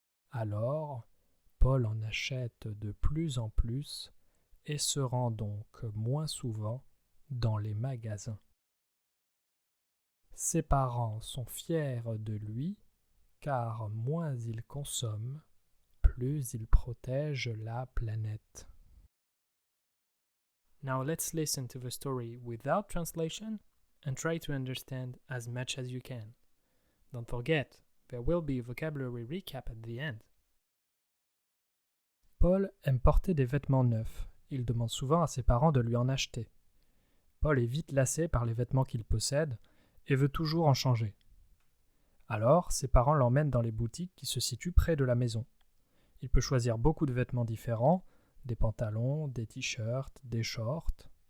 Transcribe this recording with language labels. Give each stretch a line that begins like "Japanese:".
French: Alors, Paul en achète de plus en plus et se rend donc moins souvent dans les magasins. Ses parents sont fiers de lui car moins il consomme, plus il protège la planète.
English: Now let's listen to the story without translation and try to understand as much as you can. Don't forget, there will be a vocabulary recap at the end.
French: Paul aime porter des vêtements neufs. Il demande souvent à ses parents de lui en acheter. Paul est vite lassé par les vêtements qu'il possède et veut toujours en changer. Alors, ses parents l'emmènent dans les boutiques qui se situent près de la maison. Il peut choisir beaucoup de vêtements différents, des pantalons, des t-shirts, des shorts.